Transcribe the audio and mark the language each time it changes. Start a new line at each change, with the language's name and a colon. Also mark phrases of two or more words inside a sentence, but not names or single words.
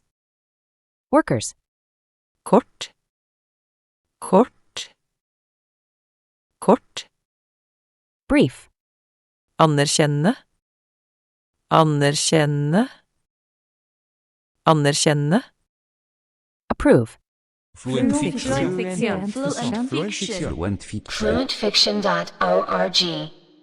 English: Workers.
Norwegian: kort, kort, kort,
English: Brief.
Norwegian: anerkjenne, anerkjenne, anerkjenne,
English: Approve. Fluent Fiction. Fluent Fiction. Fluent Fiction. Fluentfiction.org.